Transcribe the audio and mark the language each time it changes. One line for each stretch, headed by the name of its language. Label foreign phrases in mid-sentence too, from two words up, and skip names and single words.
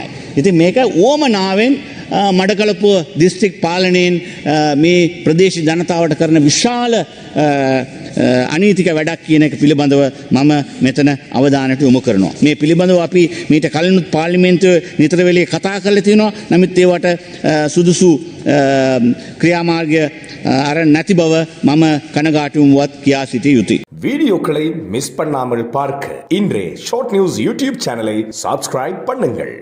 Sinhala: ඉතින් මේක ඕමනාවෙන් මඩකලපුව දිස්ත්‍රික් පාලනයෙන් මේ ප්‍රදේශ ජනතාවට කරන විශාල අනීතික වැඩක් කියන එක පිළිබඳව මම මෙතන අවධානයට යොමු කරනවා. මේ පිළිබඳව අපි මීට කලිනුත් පාර්ලිමේන්තුවේ නිතර වෙලේ කතා කරලා තියෙනවා. නමුත් ඒවට සුදුසු ක්‍රියාමාර්ගය අරන් නැති බව මම කනගාටුවවත් කියා සිටිය යුතුයි.
Tamil: வீடியோக்களை மிஸ் பண்ணாமல் பார்க்க இன்றே ஷார்ட் நியூஸ் யூடியூப் சேனலை சப்ஸ்கிரைப் பண்ணுங்கள்.